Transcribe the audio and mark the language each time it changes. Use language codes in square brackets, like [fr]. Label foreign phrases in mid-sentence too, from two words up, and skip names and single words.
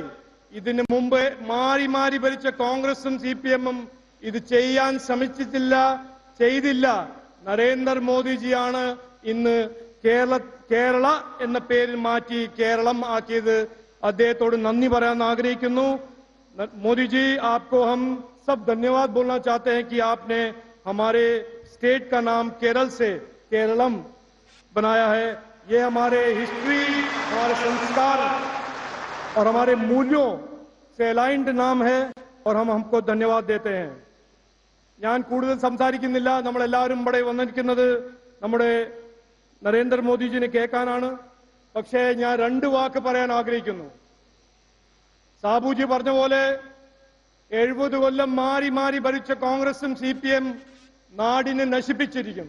[ml] ഇതിനു മുമ്പ് മാറി മാറി ഭരിച്ച കോൺഗ്രസും CPM-ഉം ഇത് ചെയ്യാൻ ശ്രമിച്ചിട്ടില്ല, ചെയ്തില്ല. നരേന്ദ്രമോദിജിയാണ് ഇന്ന് കേരള എന്ന പേരിൽ മാറ്റി കേരളം ആക്കിയത്. അദ്ദേഹത്തോട് നന്ദി പറയാൻ ആഗ്രഹിക്കുന്നു. [hi] मोदी जी, आपको हम सब धन्यवाद बोलना चाहते हैं कि आपने हमारे स्टेट का नाम केरल से केरलम बनाया है. ये हमारे हिस्ट्री, हमारे संस्कार और हमारे मूल्यों से अलाइंड नाम है और हम हमको धन्यवाद देते हैं. [ml] ഞാൻ കൂടുതൽ സംസാരിക്കുന്നില്ല. നമ്മളെല്ലാവരും ഇവിടെ വന്നിരിക്കുന്നത് നമ്മുടെ നരേന്ദ്രമോദിജിനെ കേൾക്കാനാണ്. പക്ഷേ ഞാൻ 2 വാക്ക് പറയാൻ ആഗ്രഹിക്കുന്നു. സാബുജി പറഞ്ഞ പോലെ 70 കൊല്ലം മാറി മാറി ഭരിച്ച കോൺഗ്രസും CPM നാടിനെ നശിപ്പിച്ചിരിക്കുന്നു.